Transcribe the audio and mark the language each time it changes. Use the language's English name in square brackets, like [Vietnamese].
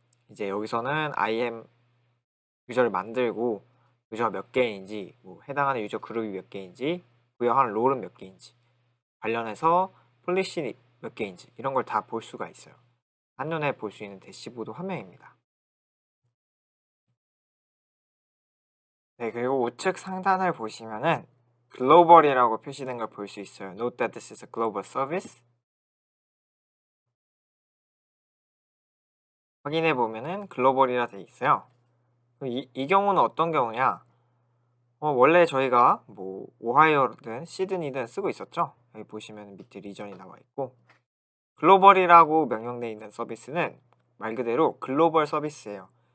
[Korean] 이제 여기서는 IAM 유저를 만들고 유저가 몇 개인지, 해당하는 유저 그룹이 몇 개인지, 부여하는 롤은 몇 개인지, 관련해서 폴리시 몇 개인지, 이런 걸 다 볼 수가 있어요. 한눈에 볼 수 있는 대시보드 화면입니다. 네, 그리고 우측 상단을 보시면은 글로벌이라고 표시된 걸 볼 수 있어요. [English] Note that this is a global service. [Korean] 확인해 보면은 글로벌이라 돼 있어요. 이 경우는 어떤 경우냐? 원래 저희가 뭐 오하이오든 시드니든 쓰고 있었죠. 여기 보시면 밑에 리전이 나와 있고, 글로벌이라고 명령되어 있는 서비스는 말 그대로 글로벌 서비스예요.